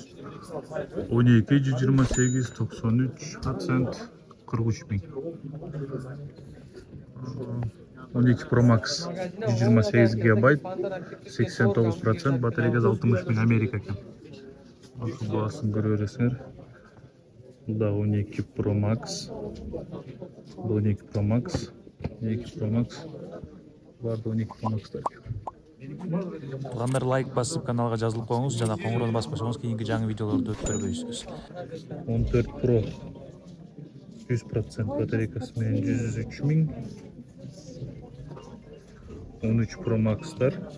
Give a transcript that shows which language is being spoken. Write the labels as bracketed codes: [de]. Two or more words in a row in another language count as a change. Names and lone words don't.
[ky] 12 128 93% 43 миң. 12 Pro Max 128 GB 89% батареясы 60 миң Америка екен. Баасын көрө бересиңер. [kk] Бұл да 12 Pro Max. Бұл 12 Pro Max. 12 Pro Max. [ky] Барды 12 Pro Max-тар. Калгандар лайк басып, каналга жазылып коюңуз жана коңгуроону басып койсоңуз кийинки жаңы видеолорду көрбөйсүз. 14 Pro 100% батарейкасы менен 103 миң. 13 Pro Max'lar.